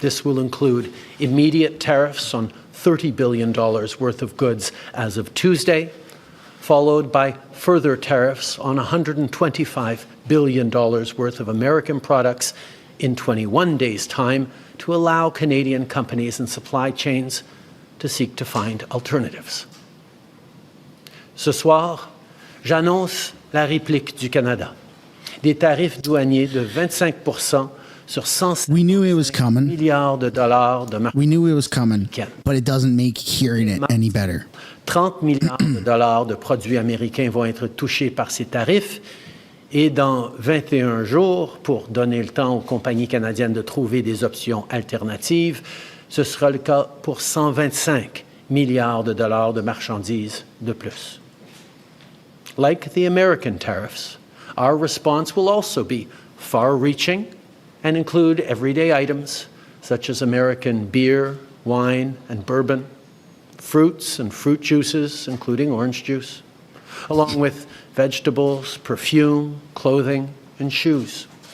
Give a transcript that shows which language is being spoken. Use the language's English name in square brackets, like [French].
[English] This will include immediate tariffs on $30 billion worth of goods as of Tuesday, followed by further tariffs on $125 billion worth of American products in 21 days' time to allow Canadian companies and supply chains to seek to find alternatives. [French] Ce soir, j'annonce la réplique du Canada. Des tarifs douaniers de 25% sur 150 [English] We knew it was coming. [French] milliards de dollars de marché. [English] We knew it was coming, but it doesn't make hearing it any better. [French] 30 milliards de dollars de produits américains vont être touchés par ces tarifs. Et dans 21 jours, pour donner le temps aux compagnies canadiennes de trouver des options alternatives, ce sera le cas pour 125 milliards de dollars de marchandises de plus. [English] Like the American tariffs, our response will also be far-reaching and include everyday items such as American beer, wine, and bourbon, fruits and fruit juices, including orange juice, along with vegetables, perfume, clothing, and shoes.